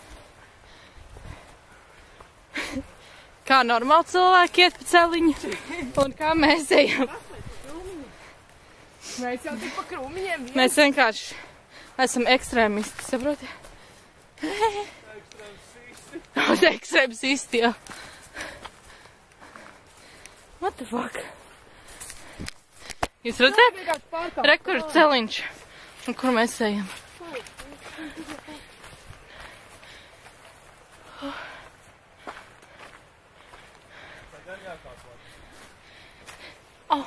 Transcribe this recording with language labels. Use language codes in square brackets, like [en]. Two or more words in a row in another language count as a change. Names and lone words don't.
[lv] Kā normāli cilvēki iet pa celiņu un kā mēs ejam. Mēs jau tik pa krūmiņiem. Mēs vienkārši esam ekstrēmisti, saproti? Ekstrēmisti, jā. [en] What the fuck? [lv] Jūs redzēt? Re, kur ir celiņš un kur mēs ejam. Oh.